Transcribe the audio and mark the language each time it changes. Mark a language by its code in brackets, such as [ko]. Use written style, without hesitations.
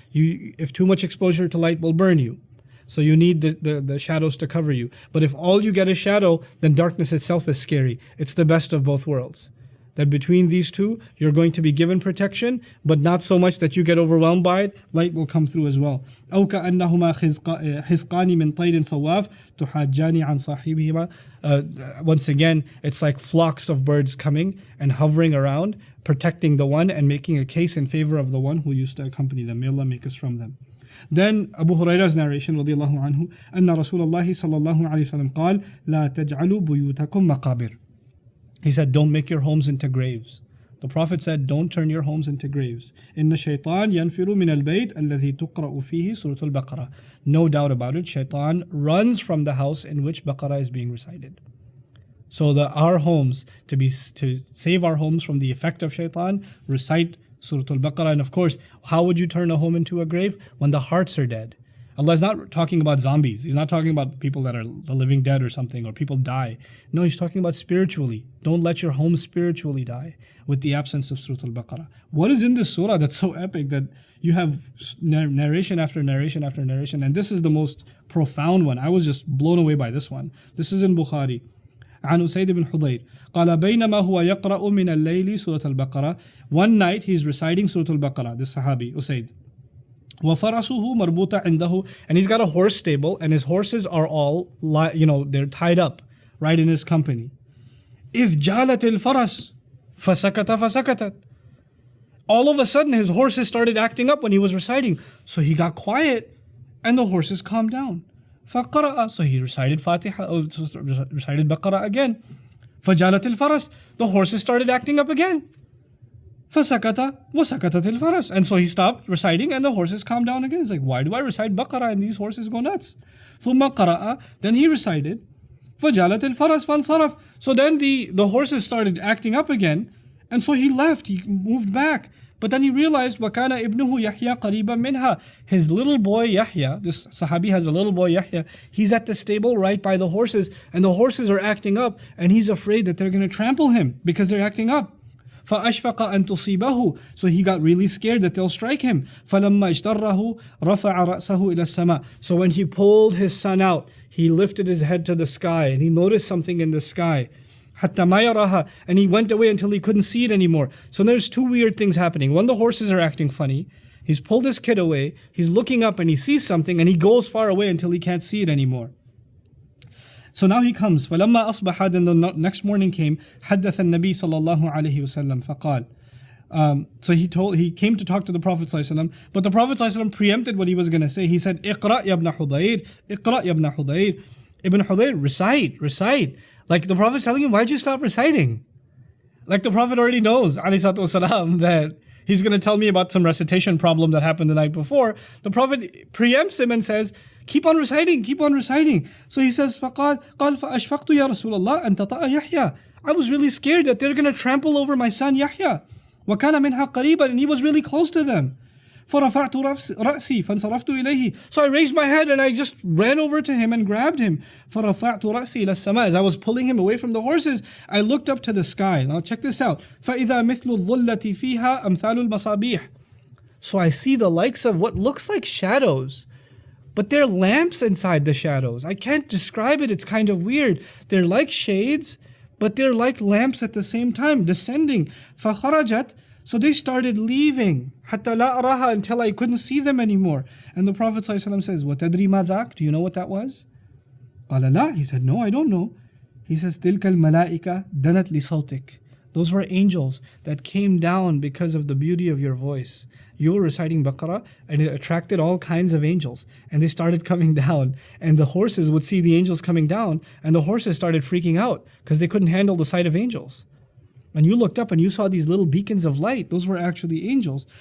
[en] If too much exposure to light will burn you, so you need the shadows to cover you. But if all you get is shadow, then darkness itself is scary. It's the best of both worlds. That between these two, you're going to be given protection, but not so much that you get overwhelmed by it. Light will come through as well. [ar] أو كأنهما حزقان من طير صواف تحاجان عن صاحبهما. [en] Once again, it's like flocks of birds coming and hovering around, protecting the one and making a case in favor of the one who used to accompany them. May Allah make us from them. Then Abu Hurairah's narration [ar] رضي الله عنه أن رسول الله صلى الله عليه وسلم قال لا تجعلوا بيوتكم مقابر. [en] He said, don't make your homes into graves. The Prophet said, don't turn your homes into graves. [ar] إن الشيطان ينفر من البيت الذي تقرأ فيه سورة البقرة. [en] No doubt about it, shaitan runs from the house in which Baqarah is being recited. So our homes, to save our homes from the effect of shaitan, recite Surah Al-Baqarah. And of course, how would you turn a home into a grave? When the hearts are dead. Allah is not talking about zombies. He's not talking about people that are the living dead or something, or people die. No, He's talking about spiritually. Don't let your home spiritually die with the absence of Surah Al-Baqarah. What is in this surah that's so epic that you have narration after narration after narration? And this is the most profound one. I was just blown away by this one. This is in Bukhari. [ar] عن أسيد بن حضير قال بينما هو يقرأ من الليل سورة البقرة. [en] One night he's reciting Surah Al-Baqarah, this Sahabi, Usaid. [ar] وَفَرَسُهُ مَرْبُوطًا عِنْدَهُ. [en] And he's got a horse stable, and his horses are all, they're tied up right in his company. [ar] إِذْ جَالَتِ الْفَرَسُ فَسَكَتَتْ. [en] All of a sudden, his horses started acting up when he was reciting. So he got quiet, and the horses calmed down. [ar] فَقَرَأَ. [en] So he recited recited Baqarah again. [ar] فَجَالَتِ الْفَرَسُ. [en] The horses started acting up again. [ar] فَسَكَتَ وَسَكَتَتِ الْفَرَسُ. [en] And so he stopped reciting and the horses calmed down again. He's like, why do I recite Baqarah and these horses go nuts? [ar] ثُمَّ قَرَأَ. [en] Then he recited [ar] فَجَالَتِ الْفَرَسُ فَانْصَرَفَ. [en] So then the horses started acting up again, and so he left, he moved back. But then he realized [ar] وَكَانَ إِبْنُهُ يَحْيَى قَرِيبًا مِنْهَا. [en] His little boy Yahya, this Sahabi has a little boy Yahya, he's at the stable right by the horses, and the horses are acting up, and he's afraid that they're going to trample him because they're acting up. [ar] فَأَشْفَقَ أَن تُصِيبَهُ. [en] So he got really scared that they'll strike him. [ar] فَلَمَّا اجْتَرَّهُ رَفَعَ رَأْسَهُ إِلَى السَّمَاءِ. [en] So when he pulled his son out, he lifted his head to the sky, and he noticed something in the sky. [ar] حَتَّى مَا يَرَاهَا. [en] And he went away until he couldn't see it anymore. So there's 2 weird things happening. One, the horses are acting funny. He's pulled his kid away. He's looking up and he sees something, and he goes far away until he can't see it anymore. So now he comes. [ar] فَلَمَّا أَصْبَحَ. [en] Then the next morning came. [ar] حَدَّثَ النَّبِي صلى الله عليه وسلم فقال. [en] So he came to talk to the Prophet ﷺ, but the Prophet ﷺ preempted what he was going to say. He said, [ar] "Iqra ya ibn Hudayr, Iqra ya ibn Hudayr." [en] Ibn Hudayr, recite. Like the Prophet's telling him, why'd you stop reciting? Like the Prophet already knows, alayhi salatu wasalam, that he's going to tell me about some recitation problem that happened the night before. The Prophet preempts him and says, keep on reciting. So he says, [ar] فَقَالْ فَأَشْفَقْتُ يَا رَسُولَ اللَّهِ أَن تَطَأَ يَحْيَى. [en] I was really scared that they're going to trample over my son Yahya. [ar] وَكَانَ مِنْهَا قَرِيبًا, [en] and he was really close to them. [ar] فَرَفَعْتُ رَأْسِي فَانْصَرَفْتُ إِلَيْهِ. [en] So I raised my head and I just ran over to him and grabbed him. [ar] فَرَفَعْتُ رَأْسِي إِلَى السَّمَاءِ. [en] As I was pulling him away from the horses, I looked up to the sky. Now check this out. [ar] فَإِذَا مِثْلُ الظُّلَّةِ فِيهَا أَمْثَالُ الْمَصَابِيحِ. [en] So I see the likes of what looks like shadows, but they're lamps inside the shadows. I can't describe it. It's kind of weird. They're like shades, but they're like lamps at the same time, descending. [ar] فَخَرَجَتْ. [en] So they started leaving, [ar] حتى لا أراها, [en] until I couldn't see them anymore. And the Prophet ﷺ says, [ar] وَتَدْرِي مَا ذَاك? [en] Do you know what that was? [ar] قال لا. [en] He said, no, I don't know. He says, [ar] تِلْكَ الْمَلَائِكَ دَنَتْ لِصَوْتِكَ. [en] Those were angels that came down because of the beauty of your voice. You were reciting Baqarah and it attracted all kinds of angels. And they started coming down. And the horses would see the angels coming down. And the horses started freaking out because they couldn't handle the sight of angels. And you looked up and you saw these little beacons of light. Those were actually angels.